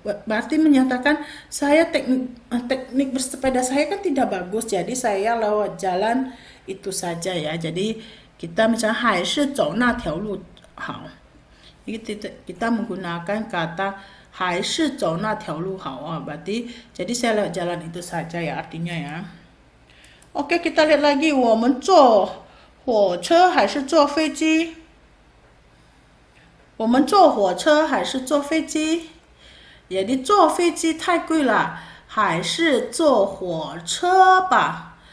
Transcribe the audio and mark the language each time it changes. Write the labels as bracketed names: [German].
[Indonesian] Berarti menyatakan saya teknik bersepeda saya kan tidak bagus, jadi saya lewat jalan itu saja ya. Jadi kita misalnya [Chinese] 还是走那条路好. [Indonesian] Kita menggunakan kata [Chinese] 还是走那条路好. [Indonesian] Berarti jadi saya lewat jalan itu saja ya artinya ya. Oke, kita lihat lagi. [Chinese] 我们坐火车还是坐飞机? 我们坐火车还是坐飞机?Jadi 坐飞机太贵了，还是坐火车吧？